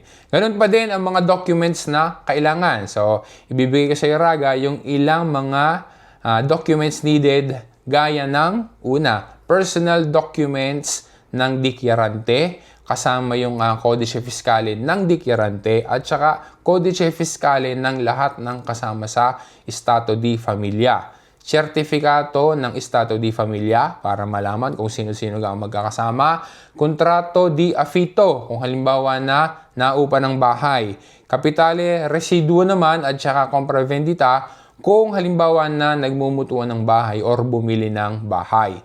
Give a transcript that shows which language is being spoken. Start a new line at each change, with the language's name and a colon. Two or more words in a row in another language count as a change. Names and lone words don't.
Filipino: Ganun pa din ang mga documents na kailangan. So, ibibigay ko sa iyo raga yung ilang mga
English: documents needed
Filipino: gaya ng una,
English: personal documents
Filipino: ng dikyarante, kasama yung
Italian: Codice Fiscale
Filipino: ng dikyarante at saka
Italian: Codice Fiscale
Filipino: ng lahat ng kasama sa
Italian: Stato di Familia.
Filipino: Sertifikato ng
Italian: Stato di Familia
Filipino: para malaman kung sino-sino ang magkakasama.
Italian: Kontrato di affitto
Filipino: kung halimbawa na naupa ng bahay.
Italian: Kapitale residuo
Filipino: naman at saka compravendita kung halimbawa na nagmumutuan ng bahay or bumili ng bahay.